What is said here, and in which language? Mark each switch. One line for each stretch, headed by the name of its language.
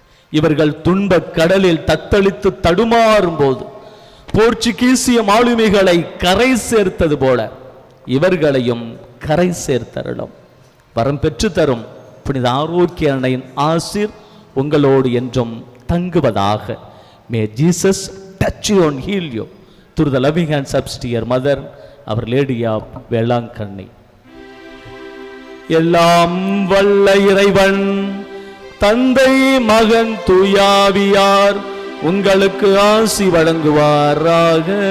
Tamil: இவர்கள் துன்பக் கடலில் தத்தளித்து தடுமாறும் போது போர்ச்சுகீசிய மாலுமிகளை கரை சேர்த்தது போல இவர்களையும் கரை சேர்த்தருளும். வரம் பெற்று தரும் புனித ஆரோக்கிய அன்னையின் ஆசீர் உங்களோடு என்றும் தங்குவதாக.
English: May Jesus touch you and heal you through the loving hands of your mother, our Lady of Velankanni.
Tamil: எல்லாம் வல்ல இறைவன் தந்தை மகன் தூயாவியார் உங்களுக்கு ஆசி வழங்குவாராக.